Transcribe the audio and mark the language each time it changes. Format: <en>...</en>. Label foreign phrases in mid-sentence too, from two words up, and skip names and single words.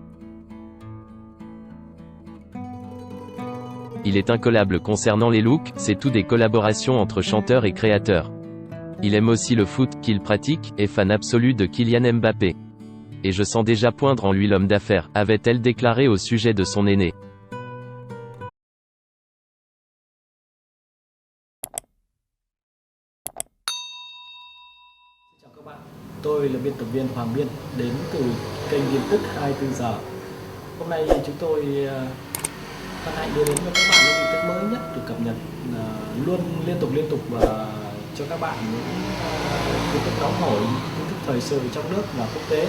<fr>Il est incollable concernant les looks, c'est tout des collaborations entre chanteurs et créateurs. Il aime aussi le foot, qu'il pratique, est fan absolu de Kylian Mbappé. Et je sens déjà poindre en lui l'homme d'affaires, avait-elle déclaré au sujet de son aîné.</fr> <vi>Chào các bạn, tôi là biên tập viên Hoàng Biên, đến từ kênh tin tức 24 giờ. Hôm nay chúng tôi hân hạnh đưa đến cho các bạn những tin tức mới nhất được cập nhật luôn liên tục và cho các bạn những tin tức nóng hổi, tin tức thời sự trong nước và quốc tế.</vi>